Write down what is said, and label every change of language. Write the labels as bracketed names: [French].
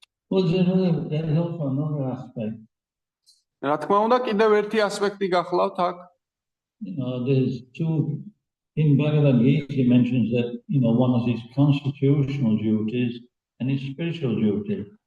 [English] Well, there's also another aspect. [Georgian] რა თქმა უნდა, კიდევ ერთი ასპექტი გახლავთ აქ. [English] You know, there's two, in Bhagavad Gita he mentions that, you know, one is his constitutional duties and his spiritual duties.